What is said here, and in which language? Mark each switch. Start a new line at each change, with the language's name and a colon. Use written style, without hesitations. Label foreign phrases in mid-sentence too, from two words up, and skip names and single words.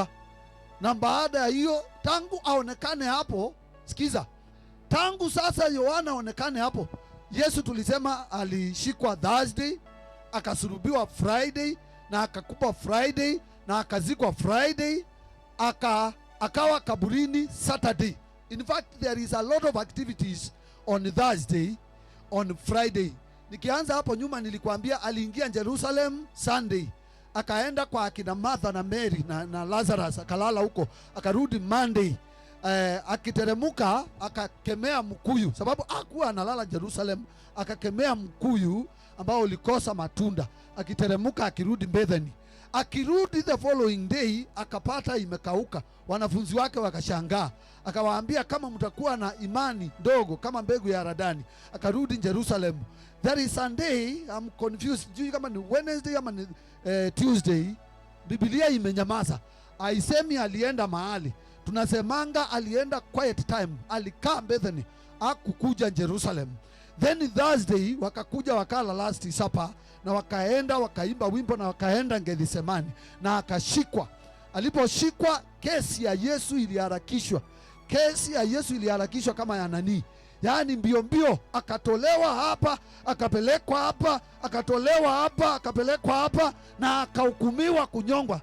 Swahili: Na baada ya hiyo, tangu aonekane hapo, sikiza, tangu sasa Yohana aonekane hapo, Yesu tulisema alishikwa Thursday, akasulubiwa Friday, na akakupa Friday, na akazikwa Friday, akawa kaburini Saturday.
English: In fact, there is a lot of activities on Thursday, on Friday.
Swahili: Nikianza hapo nyuma nilikuambia aliingia Jerusalem Sunday, akaenda kwa akina Martha na Mary na Lazarus, akalala huko, akarudi Monday. Akiteremuka akakemea mkuyu, sababu hakuwa analala Jerusalem, akakemea mkuyu ambao ulikosa matunda. Akiteremuka akirudi Bethany, akirudi
English: the following day
Swahili: akapata imekauka. Wanafunzi wake wakashangaa, akawaambia kama mtakuwa na imani ndogo kama mbegu ya haradani.
English: Akarudi Jerusalem. There is Sunday, I'm confused,
Swahili: juu kama ni Wednesday ama ni Tuesday. Biblia imenyamaza, haisemi alienda mahali. Tunasemanga alienda
English: quiet time,
Swahili: alikaa Bethany, hakukuja Jerusalem. Then Thursday wakakuja wakala
English: last supper,
Swahili: na wakaenda wakaimba wimbo, na wakaenda Gethsemane, na akashikwa. Aliposhikwa, kesi ya Yesu iliharakishwa. Kesi ya Yesu iliharakishwa kama ya nani? Yaani mbio mbio, akatolewa hapa, akapelekwa hapa, akatolewa hapa, akapelekwa hapa, na akahukumiwa kunyongwa.